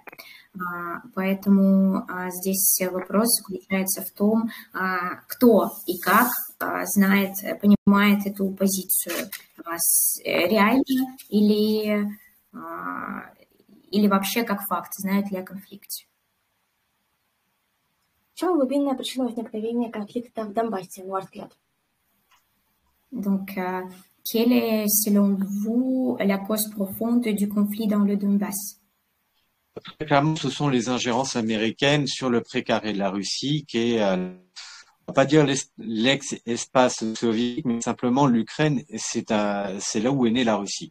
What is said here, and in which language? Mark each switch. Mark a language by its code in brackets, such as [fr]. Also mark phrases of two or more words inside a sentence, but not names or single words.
[ru] Поэтому здесь вопрос заключается в том, кто и как знает, понимает эту позицию. Реально или вообще как факт, знают ли о конфликте. В чем глубинная причина возникновения конфликта в Донбассе, на ваш взгляд? [fr] Donc, quelle est, selon vous, la cause profonde du conflit dans le Donbass? Très clairement, ce sont les ingérences américaines sur le précaré de la Russie, qui est, on va pas dire l'ex-espace soviétique, mais simplement l'Ukraine, c'est là où est née la Russie.